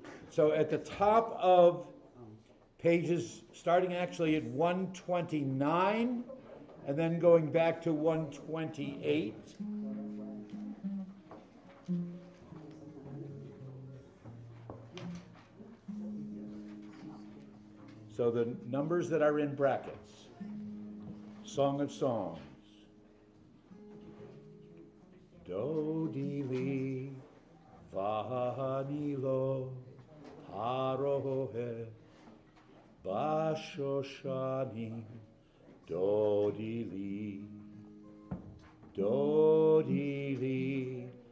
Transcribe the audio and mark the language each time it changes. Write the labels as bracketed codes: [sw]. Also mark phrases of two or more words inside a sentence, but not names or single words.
[en] So at the top of pages, starting actually at 129, and then going back to 128. So the numbers that are in brackets. Song of Songs. [he] דודי לי ואני לו הרועה בשושנים דודי לי